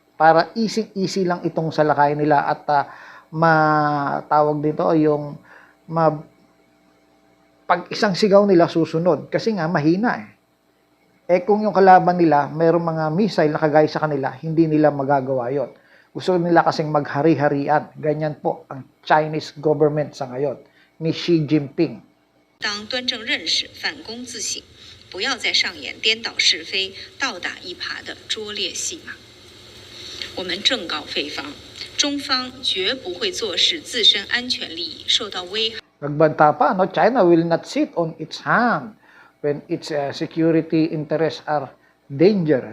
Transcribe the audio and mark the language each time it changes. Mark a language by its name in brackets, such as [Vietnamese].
[Filipino] Para easy lang itong salakay nila at matawag dito yung pag isang sigaw nila susunod. Kasi nga mahina kung yung kalaban nila, mayroong mga missile na kagaya sa kanila, hindi nila magagawa yon. Gusto nila kasing maghari-harian. Ganyan po ang Chinese government sa ngayon ni Xi Jinping. [Chinese] 当端正认识，反躬自省，不要再上演颠倒是非、倒打一耙的拙劣戏码。我们正告菲方，中方绝不会坐视自身安全利益受到危害。 [Filipino] Nagbanta pa, no? [English] China will not sit on its hand when its security interests are danger.